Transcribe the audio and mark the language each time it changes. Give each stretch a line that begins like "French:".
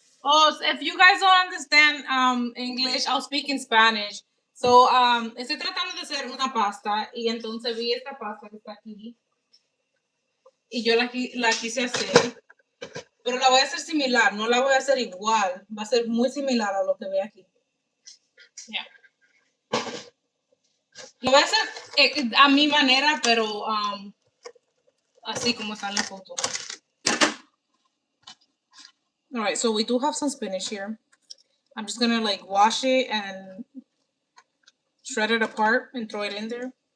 English: Oh, so if you guys don't understand English, I'll speak in Spanish.
Spanish: So, estoy tratando de hacer una pasta y entonces vi esta pasta que está aquí y yo la quise hacer, pero la voy a hacer similar, no la voy a hacer igual, va a ser muy similar a lo que ve aquí. Yeah. Lo voy a hacer a mi manera, pero así como está en la foto.
English: All right, so we do have some spinach here. I'm just gonna like wash it and shred it apart and throw it in there.